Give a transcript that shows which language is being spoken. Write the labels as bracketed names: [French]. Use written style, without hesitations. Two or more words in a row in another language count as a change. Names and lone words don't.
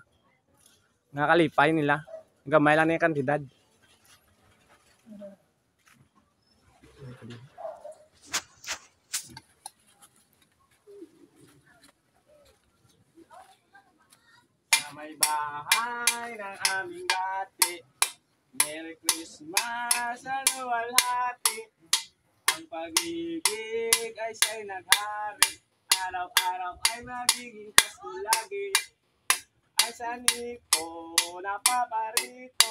[Cebuano] Nga kalipay nila. Gamay lang ni kantidad. [Filipino] May bahay ng aming dati. [English] Merry Christmas [Filipino] sa luwalhati. Ang pag-ibig ay siya'y naghari. Araw-araw ay magiging Pasko lagi. Ay saniko napaparito.